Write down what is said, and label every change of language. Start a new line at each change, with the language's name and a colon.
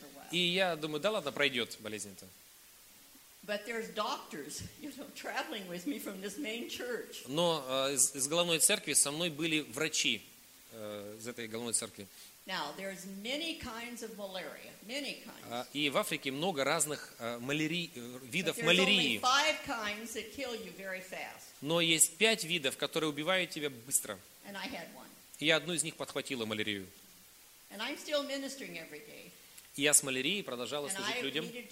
Russian: И я думаю, да ладно, пройдет болезнь-то.
English: But there's doctors, you know, traveling with me from this main church.
Russian: Но из главной церкви со мной были врачи из этой главной церкви.
English: Now there's many kinds of malaria, many kinds.
Russian: И в Африке много разных видов малярии.
English: But there's only five kinds that kill you very fast.
Russian: Но есть пять видов, которые убивают тебя быстро.
English: And I had one.
Russian: И я одну из них подхватила, малярию.
English: And I'm still ministering every day.
Russian: И я с малярией продолжала служить людям.